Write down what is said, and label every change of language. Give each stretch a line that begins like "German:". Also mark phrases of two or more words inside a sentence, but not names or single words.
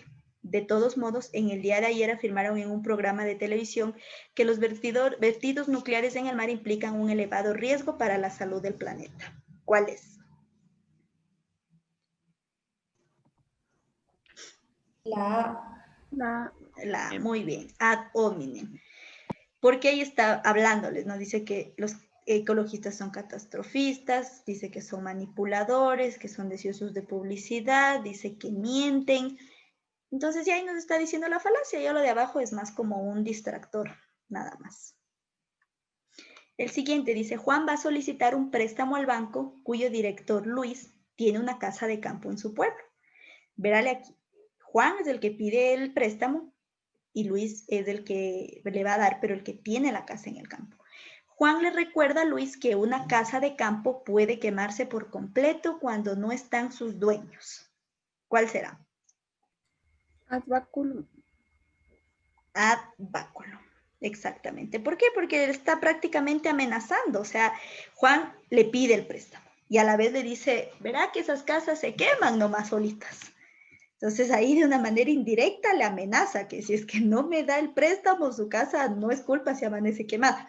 Spanish: De todos modos, en el día de ayer afirmaron en un programa de televisión que los vertidos nucleares en el mar implican un elevado riesgo para la salud del planeta. ¿Cuál es? Muy bien,
Latin: ad hominem.
Spanish: Porque ahí está hablándoles, ¿no? Dice que los ecologistas son catastrofistas, dice que son manipuladores, que son deseosos de publicidad, dice que mienten. Entonces ya ahí nos está diciendo la falacia, ya lo de abajo es más como un distractor, nada más. El siguiente dice, Juan va a solicitar un préstamo al banco cuyo director Luis tiene una casa de campo en su pueblo. Verale aquí, Juan es el que pide el préstamo y Luis es el que le va a dar, pero el que tiene la casa en el campo. Juan le recuerda a Luis que una casa de campo puede quemarse por completo cuando no están sus dueños. ¿Cuál será?
Latin: Ad baculum. Ad baculum,
Spanish: exactamente. ¿Por qué? Porque él está prácticamente amenazando. O sea, Juan le pide el préstamo y a la vez le dice, verá que esas casas se queman nomás solitas. Entonces ahí de una manera indirecta le amenaza que si es que no me da el préstamo, su casa no es culpa si amanece quemada.